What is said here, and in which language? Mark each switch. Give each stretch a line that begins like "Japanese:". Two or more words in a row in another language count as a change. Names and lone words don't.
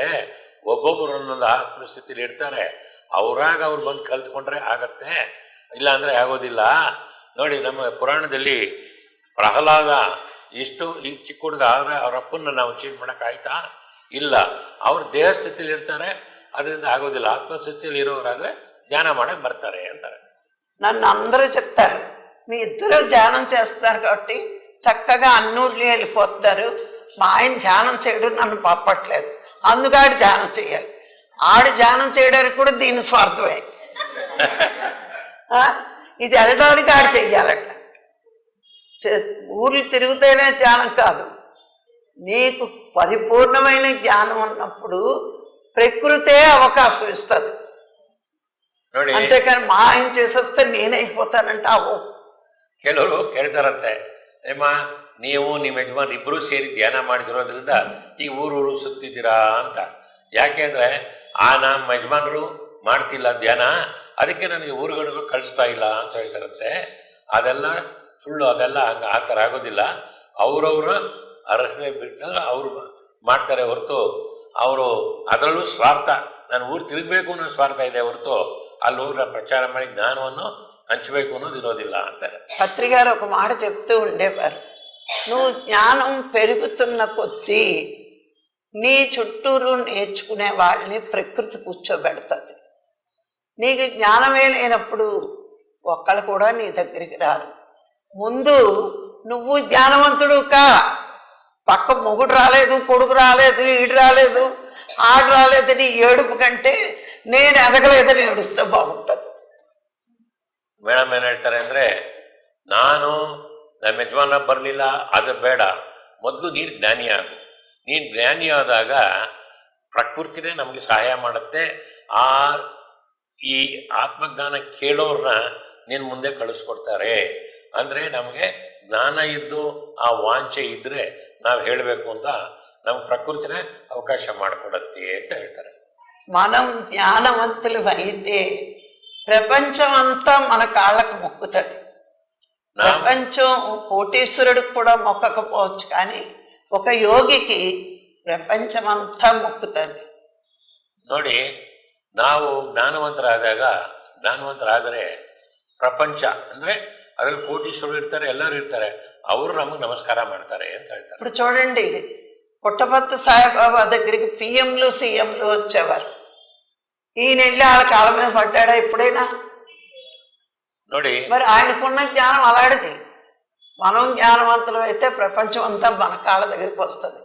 Kannada: ಒಬ್ಬೊಬ್ಬರು ಒಂದೊಂದು ಪರಿಸ್ಥಿತಿಲಿ ಇರ್ತಾರೆ, ಅವರಾಗ ಅವ್ರು ಬಂದು ಕಲ್ತ್ಕೊಂಡ್ರೆ ಆಗತ್ತೆ, ಇಲ್ಲ ಅಂದರೆ ಆಗೋದಿಲ್ಲ. ನೋಡಿ, ನಮ್ಮ ಪುರಾಣದಲ್ಲಿ ಪ್ರಹ್ಲಾದ ಇಷ್ಟು ಈ ಚಿಕ್ಕ ಹುಡುಗ ಆದರೆ ಅವ್ರ ಅಪ್ಪನ್ನ ನಾವು ಚೇಂಜ್ ಮಾಡೋಕ್ಕಾಯ್ತಾ? ಇಲ್ಲ. ಅವ್ರ ದೇಹ ಸ್ಥಿತಿಲಿ ಇರ್ತಾರೆ, ಅದರಿಂದ ಆಗೋದಿಲ್ಲ. ಆತ್ಮಸ್ಥಿತಿಯಲ್ಲಿ ಇರೋರಾದ್ರೆ ಧ್ಯಾನ ಮಾಡಕ್ಕೆ ಬರ್ತಾರೆ ಅಂತಾರೆ.
Telugu: నన్ను అందరూ చెప్తారు, మీ ఇద్దరు ధ్యానం చేస్తున్నారు కాబట్టి చక్కగా అన్నూళ్ళు వెళ్ళిపోతున్నారు. మా ఆయన ధ్యానం చేయడం నన్ను పంపట్లేదు, అందుకాడు ధ్యానం చేయాలి. ఆడు ధ్యానం చేయడానికి కూడా దీని స్వార్థమే. ఇది వెళ్ళడానికి ఆడు చెయ్యాలట. ఊర్లు తిరుగుతేనే ధ్యానం కాదు, నీకు పరిపూర్ణమైన జ్ఞానం ఉన్నప్పుడు ప్రకృతే అవకాశం ఇస్తుంది. అంతేకాని మా ఆయన చేసేస్తే నేనైపోతానంటే అవు.
Kannada: ಕೆಲವರು ಕೇಳ್ತಾರಂತೆ, ನಿಮ್ಮ ನೀವು ನಿಮ್ಮ ಯಜಮಾನ್ ಇಬ್ಬರೂ ಸೇರಿ ಧ್ಯಾನ ಮಾಡಿದಿರೋದ್ರಿಂದ ಈ ಊರೂರು ಸುತ್ತಿದ್ದೀರಾ ಅಂತ. ಯಾಕೆ ಅಂದರೆ ನಮ್ಮ ಯಜಮಾನರು ಮಾಡ್ತಿಲ್ಲ ಧ್ಯಾನ, ಅದಕ್ಕೆ ನನಗೆ ಊರುಗಳಿಗೂ ಕಳಿಸ್ತಾ ಇಲ್ಲ ಅಂತ ಹೇಳ್ತಾರಂತೆ. ಅದೆಲ್ಲ ಸುಳ್ಳು, ಅದೆಲ್ಲ ಹಂಗೆ ಆ ಥರ ಆಗೋದಿಲ್ಲ. ಅವರವರ ಅರ್ಹತೆ ಬಿಟ್ಟು ಅವರು ಮಾಡ್ತಾರೆ ಹೊರತು, ಅವರು ಅದರಲ್ಲೂ ಸ್ವಾರ್ಥ, ನಾನು ಊರು ತಿರುಗಬೇಕು ಅನ್ನೋ ಸ್ವಾರ್ಥ ಇದೆ ಹೊರತು ಅಲ್ಲಿ ಊರ ప్రచార ಮಾಡಿ జ్ఞానವನ್ನು హంచಬೇಕು ಅನ್ನೋದು ಇರೋದಿಲ್ಲ ಅಂತಾರೆ.
Telugu: పత్రిగారు ఒక మాట చెప్తూ ఉండేవారు, నువ్వు జ్ఞానం పెరుగుతున్న కొద్దీ నీ చుట్టూరు నేర్చుకునే వాళ్ళని ప్రకృతి కూర్చోబెడుతుంది. నీకు జ్ఞానమే లేనప్పుడు ఒక్కళ్ళు కూడా నీ దగ్గరికి రారు. ముందు నువ్వు జ్ఞానవంతుడు కా, పక్క మొగుడు రాలేదు, కొడుకు రాలేదు, ఈడు రాలేదు, ఆడు రాలేదు, నీ ఏడుపు కంటే నేను ఎదగలేదని ఏడుస్తే బాగుంటుంది.
Kannada: ಮೇಡಮ್ ಏನು ಹೇಳ್ತಾರೆ ಅಂದರೆ, ನಾನು ನಮ್ಮ ಯಜಮಾನ ಬರಲಿಲ್ಲ, ಅದು ಬೇಡ, ಮೊದಲು ನೀನು ಜ್ಞಾನಿ ಆಗು. ನೀನು ಜ್ಞಾನಿ ಆದಾಗ ಪ್ರಕೃತಿನೇ ನಮಗೆ ಸಹಾಯ ಮಾಡುತ್ತೆ. ಈ ಆತ್ಮಜ್ಞಾನ ಕೇಳೋರನ್ನ ನಿನ್ನ ಮುಂದೆ ಕಳಿಸ್ಕೊಡ್ತಾರೆ. ಅಂದರೆ ನಮಗೆ ಜ್ಞಾನ ಇದ್ದು ಆ ವಾಂಛೆ ಇದ್ದರೆ ನಾವು ಹೇಳಬೇಕು ಅಂತ ನಮ್ಗೆ ಪ್ರಕೃತಿನೇ ಅವಕಾಶ ಮಾಡಿಕೊಡುತ್ತೆ ಅಂತ ಹೇಳ್ತಾರೆ.
Telugu: మనం జ్ఞానవంతులు అయితే ప్రపంచం అంతా మన కాళ్ళకు మొక్కుతుంది. ప్రపంచం కోటీశ్వరుడికి కూడా మొక్కకపోవచ్చు, కానీ ఒక యోగికి ప్రపంచమంతా మొక్కుతుంది.
Kannada: ನೋಡಿ, ನಾವು ಜ್ಞಾನವಂತರಾದರೆ ಪ್ರಪಂಚ ಅಂದರೆ ಅದರಲ್ಲಿ ಕೋಟೀಶ್ವರರು ಇರ್ತಾರೆ, ಎಲ್ಲರೂ ಇರ್ತಾರೆ, ಅವರು ನಮಗೆ ನಮಸ್ಕಾರ ಮಾಡ್ತಾರೆ ಅಂತ ಹೇಳ್ತಾರೆ.
Telugu: ఇప్పుడు చూడండి, పుట్టపర్తి సాయిబాబా దగ్గరికి పిఎంలు సీఎంలు వచ్చేవారు. ఈయన వెళ్ళి వాళ్ళ కాళ్ళ మీద పడ్డాడా ఎప్పుడైనా?
Kannada: ನೋಡಿ,
Telugu: మరి ఆయనకున్న జ్ఞానం అలాంటిది. మనం జ్ఞానవంతులు అయితే ప్రపంచం అంతా మన కాళ్ళ దగ్గరికి వస్తుంది.